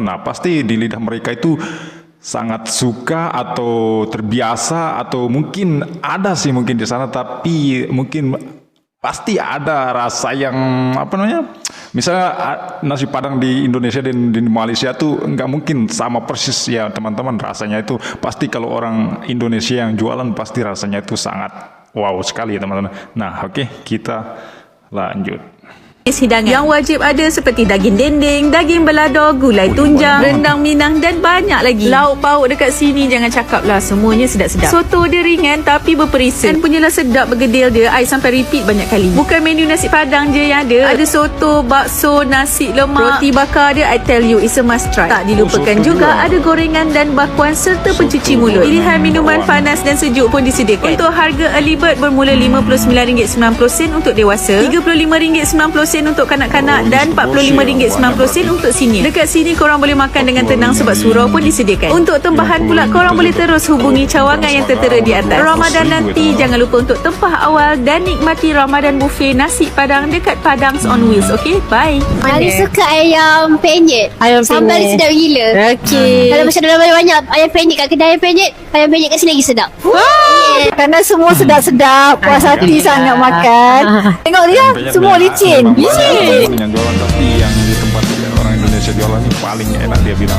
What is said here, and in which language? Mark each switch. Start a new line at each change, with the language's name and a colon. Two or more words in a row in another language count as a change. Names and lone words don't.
Indonesian: Nah, pasti di lidah mereka itu sangat suka atau terbiasa, atau mungkin ada sih mungkin di sana, tapi mungkin pasti ada rasa yang misalnya nasi padang di Indonesia dan di Malaysia tuh nggak mungkin sama persis ya teman-teman. Rasanya itu pasti kalau orang Indonesia yang jualan pasti rasanya itu sangat wow sekali ya teman-teman. Nah, oke, kita lanjut.
Malay: Hidangan yang wajib ada seperti daging dendeng, daging balado, gulai tunjang, rendang Minang dan banyak lagi. Lauk pauk dekat sini jangan cakap lah, semuanya sedap-sedap. Soto dia ringan tapi berperisa. Dan punyalah sedap bergedil dia, I sampai repeat banyak kali. Bukan menu nasi padang je yang ada. Ada soto, bakso, nasi lemak, roti bakar dia,
English: I tell you it's a must try.
Malay: Tak dilupakan soto juga juga. ada gorengan dan bakuan serta pencuci mulut. Pilihan minuman panas dan sejuk pun disediakan. Untuk harga early bird bermula RM59.90 untuk dewasa, RM35.90 sen untuk kanak-kanak dan RM45.90 untuk sini. Dekat sini korang boleh makan dengan tenang sebab surau pun disediakan. Untuk tempahan pula korang boleh terus hubungi cawangan yang tertera di atas. Ramadan nanti jangan lupa untuk tempah awal dan nikmati Ramadan buffet nasi Padang dekat Padang's on Wheels.
English: Okay, bye.
Malay: Paling suka ayam penyet. Ayam Sambal penyet. sedap gila. Okey. Kalau macam dalam banyak ayam penyet kat kedai ayam penyet kat sini lagi sedap. Kerana semua sedap-sedap, puas hati sangat makan. Tengok dia, semua licin.
Indonesian: Yang jualan tapi yang di tempat orang Indonesia jualan ini paling enak dia bilang.